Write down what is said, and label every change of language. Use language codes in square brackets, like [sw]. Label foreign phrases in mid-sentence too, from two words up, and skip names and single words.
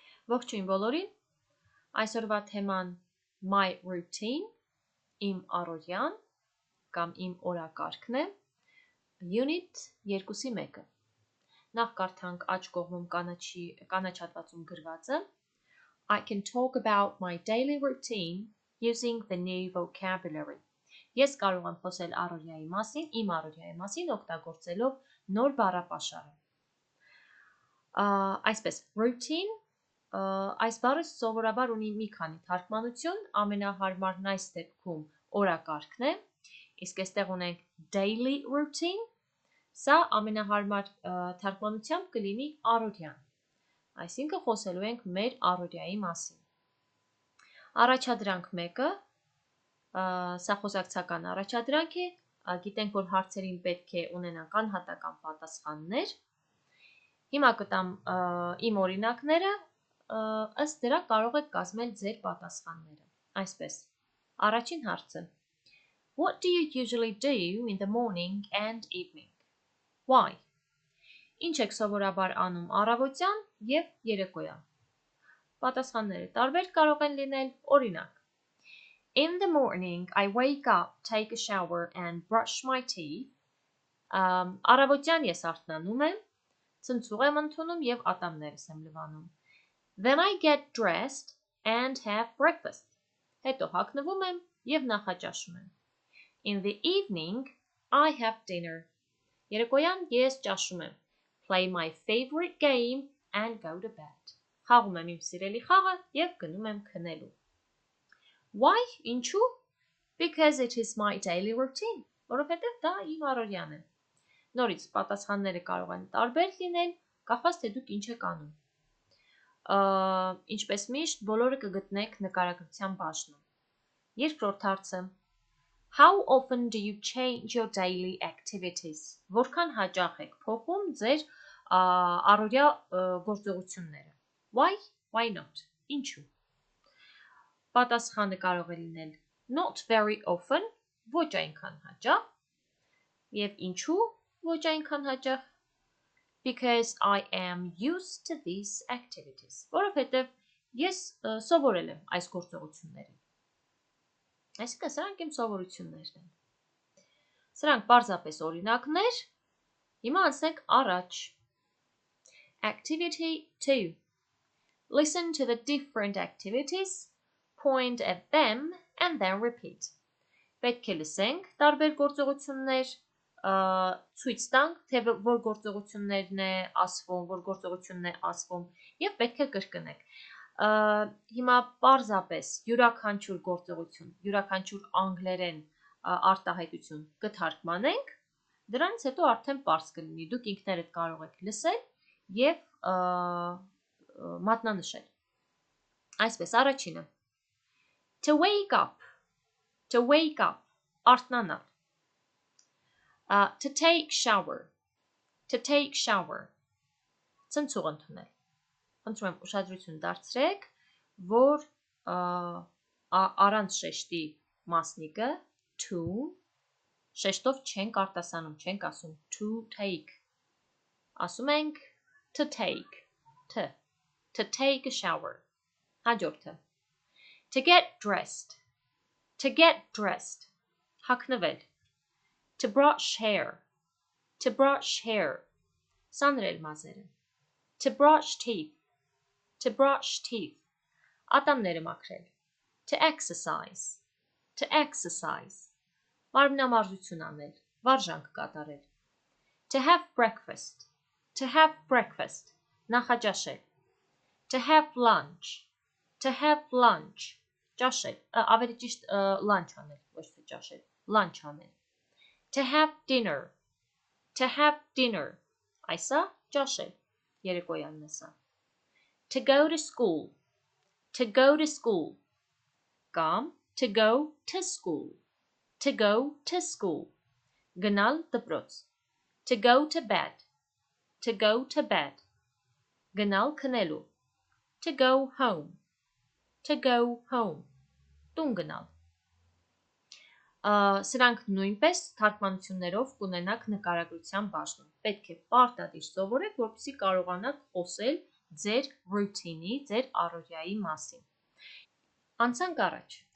[hy] Ողջույն բոլորին, այսօրվա թեման [en] my routine, [hy] իմ առօրյան կամ իմ օրակարգն է, unit 2-1-ը։ Նախ կարդանք աջ կողմում կանաչատվածում գրվածը. [en] I can talk about my daily routine using the new vocabulary. [hy] Ես կարող եմ խոսել առօրյայի մասին, իմ առօրյայի մասին օգտագործելով նոր բառապաշարը։ Այսպես, routine այս բառը սովորաբար ունի մի քանի թարգմանություն, ամենահարմարն այս դեպքում օրակարգն է, իսկ այստեղ ունենք daily routine, սա ամենահարմար թարգմանությամբ կլինի առօրյան, այսինքն խոսելու ենք մեր առօրյայի մասին։ Առաջադրանք 1-ը, սա խոսակցական առաջադրանք է, գիտենք, որ հարցերին պետք է ունենանք անհատական պատասխաններ։ Հիմա կտամ իմ օրինակները, ըստ դրա կարող եք կազմել ձեր պատասխանները։ Այսպես, առաջին հարցը. [en] What do you usually do in the morning and evening? Why? [hy] Ինչ եք սովորաբար անում առավոտյան և երեկոյան։ Պատասխանները տարբեր կարող են լինել, օրինակ. [en] In the morning, I wake up, take a shower and brush my teeth. [hy] Առավոտյան ես արթնանում եմ, ցնցուղ եմ ընդունում և ատամներս եմ լվանում։ [en] Then I get dressed and have breakfast. [hy] Հետո հագնվում եմ և նախաճաշում եմ։ [en] In the evening, I have dinner. [hy] Երեկոյան ես ճաշում եմ, [en] play my favorite game and go to bed. [hy] Խաղում եմ իմ սիրելի խաղը և գնում եմ քնելու։ Why? Ինչու? [en] Because it is my daily routine. [hy] Որովհետև դա իմ առօրյան է։ Նորից պատասխանները կարող են տարբեր լինել, կախված թե դուք ինչ եք անում։ Ինչպես միշտ, բոլորը կգտնեք նկարագրության բաժնում։ Երկրորդ հարցը. [en] How often do you change your daily activities? [hy] Որքան հաճախ եք փոխում ձեր առօրյա գործողությունները։ Why? [en] Why not? [hy] Ինչու։ Պատասխանը կարող է լինել [en] not very often, [hy] ոչ այնքան հաճախ, և ինչու ոչ այնքան հաճախ։ [en] Because I am used to these activities. [hy] Որովհետև ես սովորել եմ այս գործողություններին։ Այսինքն սրանք իմ սովորություններն են։ Սրանք պարզապես օրինակներ, հիմա անցնենք առաջ։ Activity 2. [en] Listen to the different activities, point at them and then repeat. [hy] Պետք է լսենք տարբեր գործողություններ, ցույց տանք, թե որ գործողություններն է ասվում, որ գործողությունն է ասվում, և պետք է կրկնենք։ Հիմա պարզապես յուրաքանչյուր գործողություն, յուրաքանչյուր անգլերեն արտահայտություն կթարգմանենք, դրանից հետո արդեն պարզ կլինի, դուք ինքներդ կարող եք լսել և մատնանշել։ Այսպես, առաջինը. [en] To wake up, արթնանալ։ To take shower, [hy] ցնցուղ ընդունել։ Խնդրում եմ ուշադրություն դարձրեք, որ առանց շեշտի մասնիկը to, շեշտով չենք արտասանում, չենք ասում [en] to take, [hy] ասում ենք [en] to take a shower։ [hy] Հաջորդը. [en] To get dressed, հագնվել։ To brush hair, [hy] սանրել մազերը։ [en] To brush teeth, [hy] ատամները մաքրել։ [en] To exercise, [hy] մարմնամարզություն անել, վարժանք կատարել։ [en] To have breakfast, նախաճաշել։ To have lunch, [hy] ճաշել, ավելի ճիշտ lunch անել, ոչ թե ճաշել, lunch անել։ [en] To have dinner, [hy] այսա ճաշել, երեկոյանն է սա։ [en] To go to school, կամ to go to school, [hy] գնալ դպրոց։ [en] To go to bed, [hy] գնալ քնելու։ [en] To go home, [hy] տուն գնալ։ Սրանք նույնպես թարգմանություններով կունենաք նկարագրության բաժնում։ Պետք է պարտադիր սովորեք, որպեսզի կարողանաք խոսել ձեր routine-ի, ձեր առօրյայի մասին։ Անցանք առաջ։